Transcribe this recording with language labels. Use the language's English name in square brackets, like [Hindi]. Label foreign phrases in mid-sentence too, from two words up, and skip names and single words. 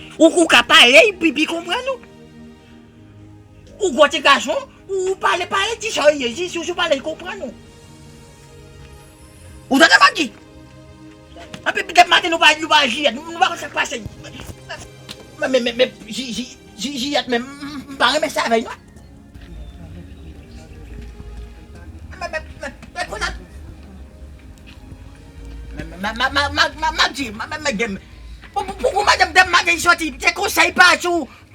[Haitian Creole] Ou, ou ka pale, pi, pi konprann nou. Ou gwo ti gason, ou pale, pale ti sa ye, si, si, si pale, l konprann nou. Ou tande Magdi? Anpi, dep maten, nou pa, nou pa jiyèt, nou, nou pa sa pase. Men, men, men, men, ji-, ji-, ji-, jiyèt, men, m, m, m pa renmen sa avèk nou. Men, men, men, men, men, ma, ma, ma, ma, ma, Magdi, ma, ma, ma, ma, pou, pou, pou, pou, madame, dep maten, soti, se konsèy pa sou.